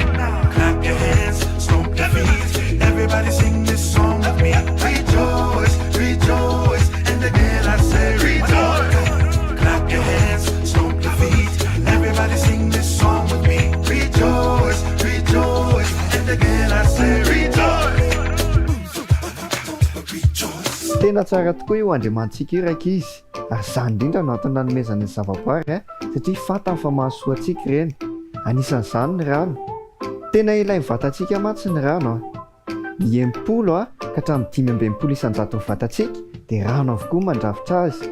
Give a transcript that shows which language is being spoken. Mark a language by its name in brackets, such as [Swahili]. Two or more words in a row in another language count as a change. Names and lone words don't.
[English] Clap your hands, stomp your feet. Everybody sing this song with me. Rejoice, rejoice, and again I say rejoice. Clap your hands, stomp your feet. Everybody sing this song with me. Rejoice, rejoice, and again I say rejoice. [Malagasy] Tena tsara tokoa io andriamantsika io raika izy, ary izany indrindra no antony nanomezana ny zavaboary satria fantany fa mahasoa antsika ireny. Anisan'izany ny rano, tena ilain'ny vatantsika mantsy ny rano ny 80 ka hatramin'ny 520 isan-jato ny vatantsika dia rano avokoa mandrafitra azy.